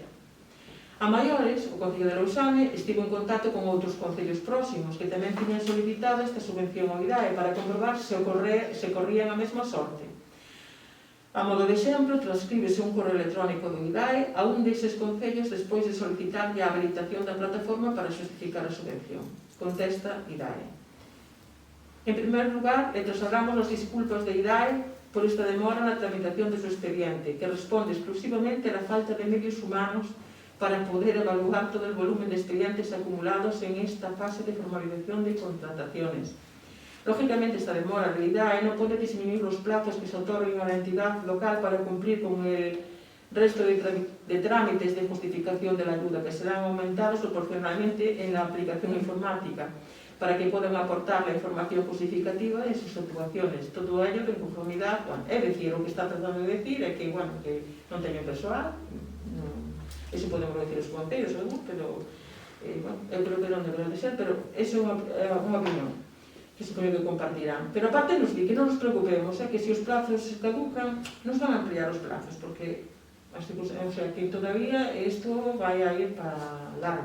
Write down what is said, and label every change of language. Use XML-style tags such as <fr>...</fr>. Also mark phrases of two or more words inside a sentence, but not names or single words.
<gl>A maiores, o Concello de Lousame estivo en contacto con outros concellos próximos que tamén tiñan solicitado esta subvención ao IDAE para comprobar se corrían a mesma sorte. A modo de exemplo, transcríbese un correo electrónico do IDAE a un deses concellos despois de solicitar a habilitación da plataforma para justificar a subvención. Contesta IDAE.</gl> <es>En primer lugar, le trasladamos las disculpas de IDAE por esta demora na tramitación de su expediente, que responde exclusivamente a la falta de medios humanos para poder evaluar todo el volumen de expedientes acumulados en esta fase de formalización de contrataciones. Lógicamente, esta demora de IDAE no puede disminuir los plazos que se otorguen a la entidad local para cumplir con el resto de trámites de justificación de la ayuda, que serán aumentados proporcionalmente en la aplicación informática, para que puedan aportar la información justificativa en sus actuaciones. Todo ello en conformidad,</es> <gl>é dicir, o que está tratando de decir é que, que non teño persoal, eso podemos decir os concellos, pero, eu creo que non debería de ser, pero eso é unha opinión que se creo que compartirán. Pero aparte nos di que non nos preocupemos, que se os plazos se caducan, nos van a ampliar os plazos, porque que todavía isto vai a ir para largo.</gl>